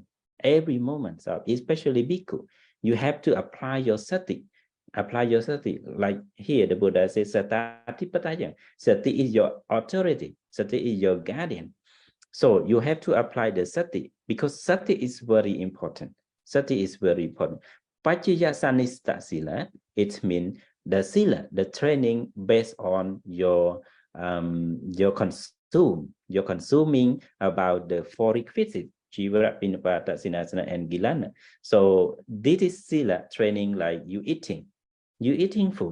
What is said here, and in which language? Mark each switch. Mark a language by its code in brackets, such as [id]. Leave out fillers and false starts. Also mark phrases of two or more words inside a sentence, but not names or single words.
[en] So especially Bhikkhu, you have to apply your sati. Like here the Buddha says Satipataya. Sati is your authority. Sati is your guardian. So you have to apply the sati, because sati is very important. [pi] Pachaya sanista sila, [en] it means the sila, the training based on your consuming about the four requisites, [pi] Jivara, Pinapata, Sinasana, [en] and Gilana. So this is sila training, like you eating food.